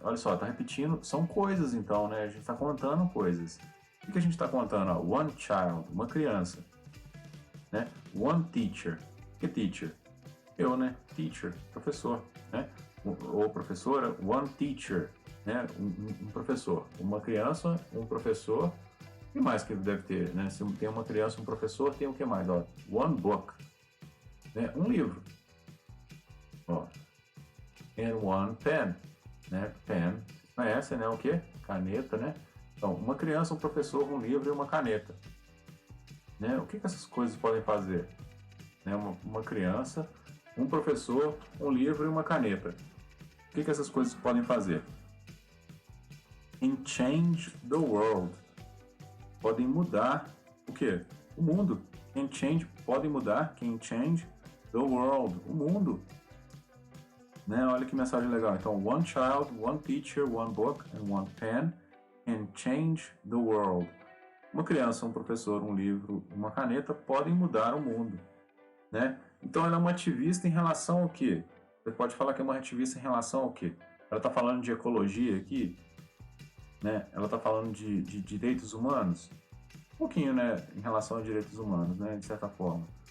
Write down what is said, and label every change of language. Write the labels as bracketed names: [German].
[Portuguese] Olha só, tá repetindo, são coisas então, né? A gente tá contando coisas. O que a gente tá contando? Ó? One child, uma criança, né? [English] One teacher, que teacher? [Portuguese] Eu, né? Teacher, professor, né? Ou professora, one teacher, né? Um professor. Uma criança, um professor. O que mais que deve ter, né? Se tem uma criança, um professor, tem o que mais? Ó, one book, né? Um livro. Ó. [English] And one pen, né? [Portuguese] Pen, vocês conhecem, né? O que? Caneta, né? Então, uma criança, um professor, um livro e uma caneta, né? O que essas coisas podem fazer? Né? Uma criança, um professor, um livro e uma caneta. O que essas coisas podem fazer? And change the world. Podem mudar o quê? O mundo. [English] Can change, podem mudar. Can change the world. O mundo. Né? [Portuguese] Olha que mensagem legal. [English] Então, one child, one teacher, one book and one pen can change the world. [Portuguese] Uma criança, um professor, um livro, uma caneta podem mudar o mundo. Né? Então, ela é uma ativista em relação ao quê? Você pode falar que é uma ativista em relação ao quê? Ela está falando de ecologia aqui, né? Ela está falando de direitos humanos, um pouquinho, né, em relação a direitos humanos, né, de certa forma.